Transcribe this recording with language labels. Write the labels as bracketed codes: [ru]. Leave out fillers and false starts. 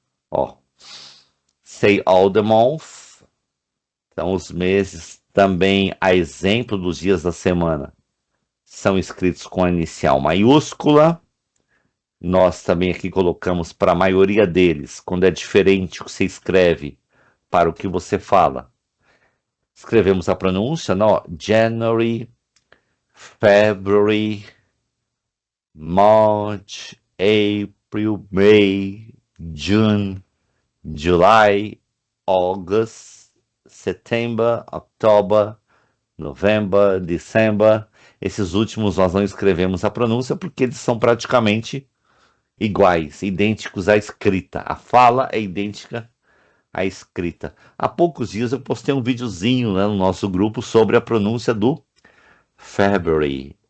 [pt] Ó, [en] say all the month. [pt] Então, os meses também, a exemplo dos dias da semana, são escritos com a inicial maiúscula. Nós também aqui colocamos para a maioria deles, quando é diferente o que você escreve para o que você fala. Escrevemos a pronúncia, não? [en] January, February, March, April, May, June, July, August, September, October, November, December. [pt] Esses últimos nós não escrevemos a pronúncia porque eles são praticamente iguais, idênticos à escrita. A fala é idêntica à escrita. Há poucos dias eu postei um videozinho, né, no nosso grupo sobre a pronúncia do February.